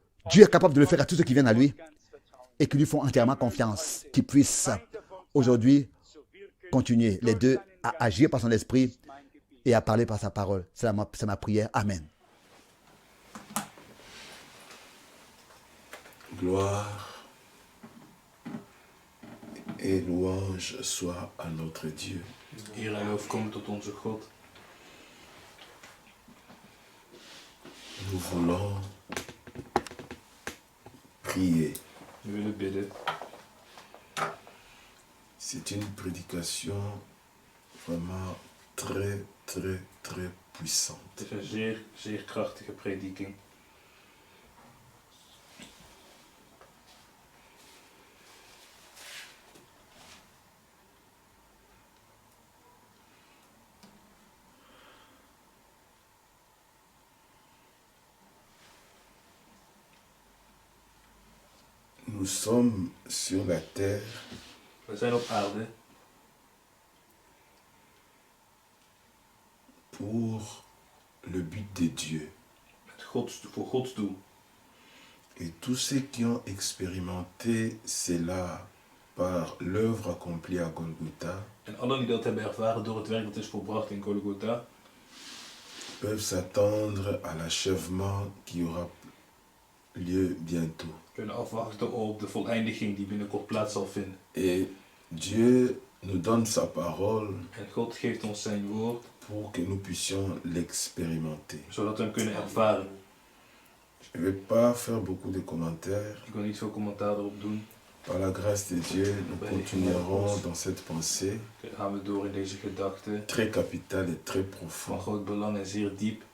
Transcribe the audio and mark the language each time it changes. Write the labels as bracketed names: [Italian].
[French] Dieu est capable de le faire à tous ceux qui viennent à lui et qui lui font entièrement confiance, qui puissent aujourd'hui continuer les deux à agir par son esprit et à parler par sa parole. C'est ma prière. Amen. Gloire Et louange soit à notre Dieu. [Dutch] Eer en lof komt tot onze God. [French] Nous voulons prier. [Dutch] We willen bidden. [French] C'est une prédication vraiment très, très, très puissante. [Dutch] Het is een zeer, zeer krachtige prediking. [French] Nous sommes sur la terre [Dutch] We zijn op aarde [French] pour le but de Dieu. [Dutch] voor Gods doel. [French] Et tous ceux qui ont expérimenté cela par l'œuvre accomplie à Golgotha [Dutch] En allen die dat hebben ervaren door het werk dat is volbracht in Golgotha, [French] peuvent s'attendre à l'achèvement qui aura lieu bientôt. [Dutch] kunnen afwachten op de voleindiging die binnenkort plaats zal vinden. [French] Et Dieu nous donne sa parole [Dutch] En God geeft ons zijn woord, [French] pour que nous puissions l'expérimenter. [Dutch] zodat we hem kunnen ervaren. [French] Je ne vais pas faire beaucoup de commentaires. [Dutch] Ik wil niet veel commentaar erop doen. [French] Par la grâce de Dieu, nous continuerons dans cette pensée [Dutch] Dan gaan we door in deze gedachte [French] très capitale et très [Dutch] van [French] profonde [Dutch] groot belang en zeer diep,